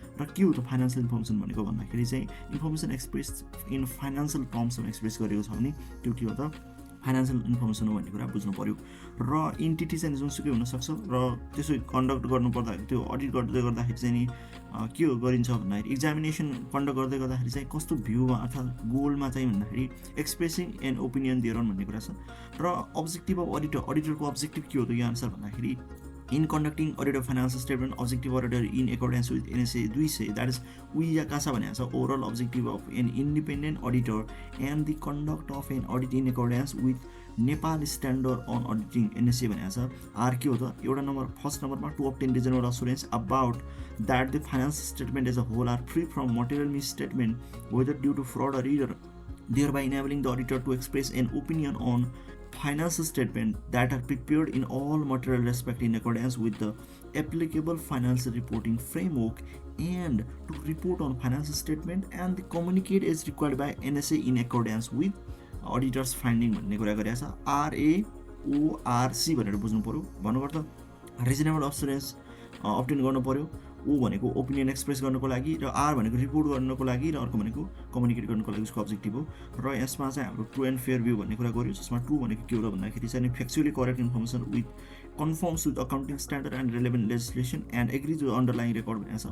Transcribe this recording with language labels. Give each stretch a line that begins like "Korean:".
Nepali: र के हो त फाइनेन्सियल इन्फर्मेसन भनेको भन्दाखेरि चाहिँ information express in financial टर्म्समा express गरेको छ भने त्यो के हो त फाइनेन्सियल इन्फर्मेसन हो भन्ने कुरा बुझ्नु पऱ्यो। र इन्टिटी चाहिँ जुनसुकै हुनसक्छ र त्यसो कन्डक्ट गर्नुपर्दा त्यो अडिट गर्दै गर्दाखेरि चाहिँ नि के हो गरिन्छ भन्दाखेरि एक्जामिनेसन कन्डक्ट गर्दै गर्दाखेरि चाहिँ कस्तो भ्यूमा अर्थात् गोलमा चाहिँ भन्दाखेरि expressing an opinion there on भन्ने कुरा छ। र अब्जेक्टिभ अफ अडिटरको अब्जेक्टिभ के हो त यो आन्सर भन्दाखेरि
English: in conducting audit of financial statement, objective auditor in accordance with NSA 200, that is we
Nepali: या कसा भनेको छ
English: overall objective of an independent auditor and the conduct of an audit in accordance with Nepal standard on
Nepali: auditing NSA भनेको छ। Are के हो त एउटा number first नम्बरमा
English: to obtain reasonable assurance about that the financial statement as a whole are free from material misstatement whether due to fraud or error, thereby enabling the auditor to express an opinion on financial statement that are prepared in all material respect in accordance with the applicable financial reporting framework and to report on financial statement and the communicate as required by NSA in accordance with auditors finding
Nepali: भन्ने कुरा गरेको छ। RAORC भनेर बुझ्नु पर्यो। भन्नुपर्दा reasonable assurance obtain गर्नु पर्यो। ओ भनेको ओपिनियन एक्सप्रेस गर्नको लागि र आर भनेको रिपोर्ट गर्नको लागि र अर्को भनेको कम्युनिकेट गर्नको लागि उसको अब्जेक्टिभ हो। र यसमा चाहिँ हाम्रो ट्रु एन्ड फेयर भ्यू भन्ने कुरा गर्यो, जसमा ट्रु भनेको के हो त भन्दाखेरि चाहिँ
English: factually correct information with confirms with accounting standard and relevant legislation and agrees with underlying record
Nepali: भनेको छ।